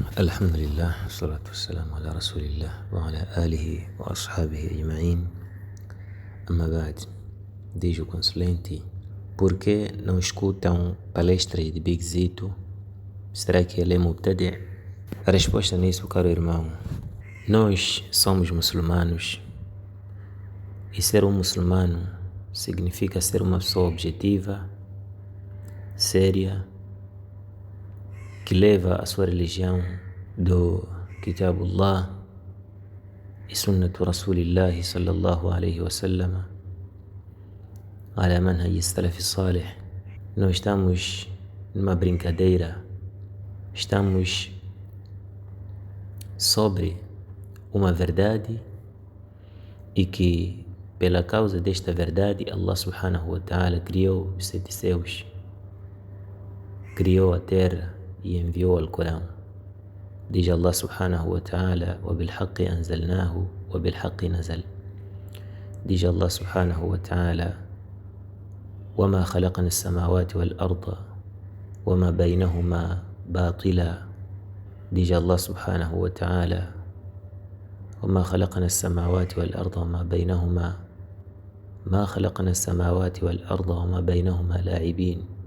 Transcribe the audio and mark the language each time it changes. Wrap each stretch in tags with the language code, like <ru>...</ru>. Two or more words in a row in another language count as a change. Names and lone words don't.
<ar>الحمد لله والصلاة والسلام على رسول الله وعلى آله وأصحابه أجمعين. أما بعد,</ar> <pt>diz o consulente: por que não escutam palestras de Big Zito? Será que ele é mubtadi'? A resposta nisso, caro irmão: nós somos muçulmanos e ser um muçulmano significa ser uma pessoa objetiva, séria, que leva a sua religião do Kitabullah e</pt> <ar>سنة رسول الله صلى الله عليه وسلم على منهج السلف الصالح.</ar> <pt>Não estamos numa brincadeira, estamos sobre uma verdade e que pela causa desta verdade</pt> <ar>الله سبحانه وتعالى</ar> <pt>criou os 7 céus, criou a terra e enviou o Corão.</pt> <ar>Diz الله سبحانه وتعالى: وبالحق أنزلناه وبالحق نزل. Diz الله سبحانه وتعالى: وما خلقنا السماوات والأرض وما بينهما باطلا. Diz الله سبحانه وتعالى: وما خلقنا السماوات والأرض وما بينهما ما خلقنا السماوات والأرض وما بينهما لاعبين.</ar>